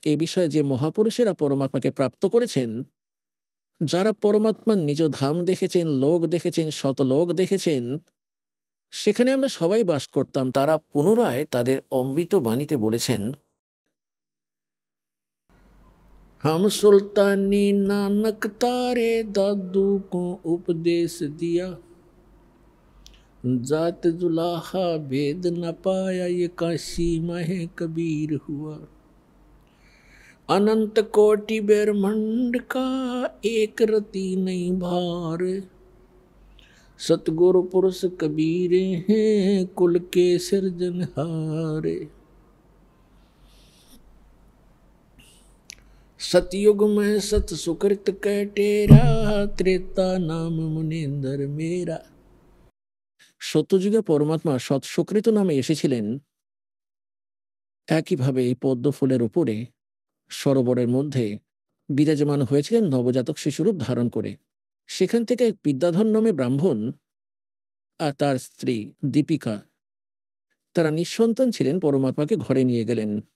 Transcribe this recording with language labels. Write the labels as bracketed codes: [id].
[bn] এ বিষয়ে যে মহাপুরুষেরা পরমাত্মাকে প্রাপ্ত করেছেন, যারা পরমাত্মার নিজ ধাম দেখেছেন, লোক দেখেছেন, শতলোক দেখেছেন, সেখানে আমরা সবাই বাস করতাম, তারা পুনরায় তাদের অমৃত বাণীতে বলেছেন, [hi] हम सुल्तानी नानक तारे दादू को उपदेश दिया, जात जुलाहा भेद न पाया, ये काशी में कबीर हुआ। अनंत कोटि ब्रह्मांड का एक रति नहीं भार, सतगुरु पुरुष कबीर हैं कुल के सिरजनहारे। सतयुग में सत सुकृत कह टेरा, त्रेता नाम मुनींदर मेरा। [bn] সত্যযুগে পরমাত্মা সৎ সুকৃত নামে এসেছিলেন। একইভাবে এই পদ্ম ফুলের উপরে সরোবরের মধ্যে বিরাজমান হয়েছিলেন নবজাতক শিশুরূপ ধারণ করে। সেখান থেকে এক বিদ্যাধর নামে ব্রাহ্মণ আর তার স্ত্রী দীপিকা, তারা নিঃসন্তান ছিলেন, পরমাত্মাকে ঘরে নিয়ে গেলেন।